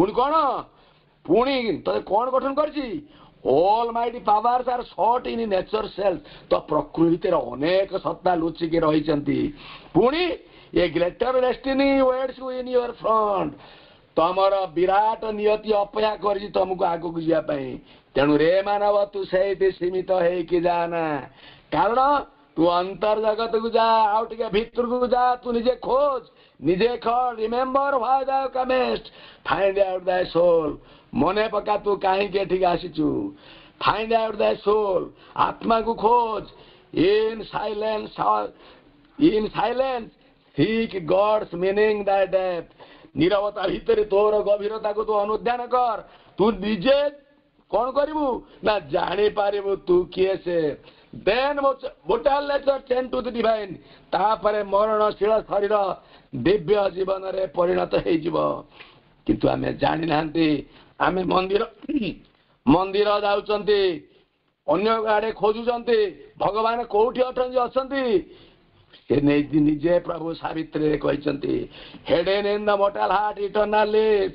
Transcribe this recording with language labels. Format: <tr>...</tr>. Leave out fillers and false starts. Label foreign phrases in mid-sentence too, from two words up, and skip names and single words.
<or>ପୁଣି କଣ, ପୁଣି ତତେ କଣ ଗଠନ କରିଛି,</or> <en>Almighty powers are sought in nature self.</en> <or>ତ ପ୍ରକୃତି ଭିତରେ ଅନେକ ସତ୍ତା ଲୁଚିକି ରହିଛନ୍ତି।</or> <en>ପୁଣି a greater destiny waits you in your front.</en> <or>ତମର ବିରାଟ ନିୟତି ଅପେକ୍ଷା କରିଛି ତମକୁ ଆଗକୁ ଯିବା ପାଇଁ। ତେଣୁ ରେ ମାନବ ତୁ ସେଇଠି ସୀମିତ ହେଇକି ଯାନା, କାରଣ ତୁ ଅନ୍ତର୍ଜଗତକୁ ଯା, ଆଉ ଟିକେ ଭିତରକୁ ଯା, ତୁ ନିଜେ ଖୋଜ, ନିଜେ ଖୋଜ।</or> <en>remember why thou comest, find out thy soul।</en> <or>ମନେ ପକା ତୁ କାହିଁକି ଏଠିକି ଆସିଛୁ।</or> <en>find out thy soul,</en> <or>ଆତ୍ମାକୁ ଖୋଜ।</or> <en>in silence seek God's meaning thy depth।</en> <or>ନିରବତା ଭିତରେ ତୋର ଗଭୀରତାକୁ ତୁ ଅନୁଧ୍ୟାନ କର। ତୁ ନିଜେ କଣ କରିବୁ ନା ଜାଣିପାରିବୁ ତୁ କିଏ ସେ।</or> <en>then mortal nature tend to the divine।</en> <or>ତାପରେ ମରଣଶୀଳ ଶରୀର ଦିବ୍ୟ ଜୀବନରେ ପରିଣତ ହେଇଯିବ। କିନ୍ତୁ ଆମେ ଜାଣିନାହାନ୍ତି। ଆମେ ମନ୍ଦିର ଯାଉଛନ୍ତି, ଅନ୍ୟ ଆଡେ ଖୋଜୁଛନ୍ତି ଭଗବାନ କୋଉଠି ଅଛନ୍ତି। ସେ ନିଜେ ପ୍ରଭୁ ସାବିତ୍ରୀରେ କହିଛନ୍ତି</or> <en>hidden in the mortal heart eternal lives.</en>